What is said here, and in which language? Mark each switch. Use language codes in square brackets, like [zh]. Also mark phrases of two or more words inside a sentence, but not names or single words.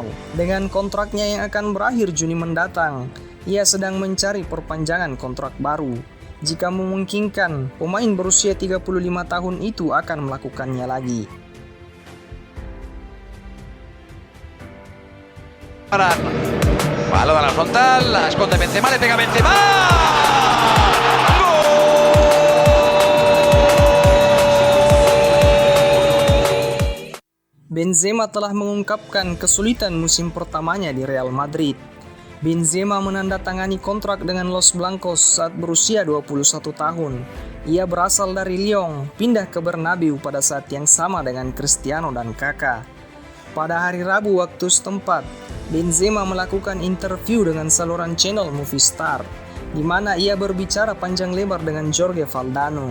[id] Dengan kontraknya yang akan berakhir Juni mendatang, ia sedang mencari perpanjangan kontrak baru. Jika memungkinkan, pemain berusia 35 tahun itu akan melakukannya lagi. Varane. [es] Balón a la frontal, la esconde Benzema, le pega Benzema. [id] Benzema telah mengungkapkan kesulitan musim pertamanya di Real Madrid. Benzema menandatangani kontrak dengan Los Blancos saat berusia 21 tahun. Ia berasal dari Lyon, pindah ke Bernabeu pada saat yang sama dengan Cristiano dan Kaká. Pada hari Rabu waktu setempat, Benzema melakukan interview dengan saluran channel Movistar, di mana ia berbicara panjang lebar dengan Jorge Valdano.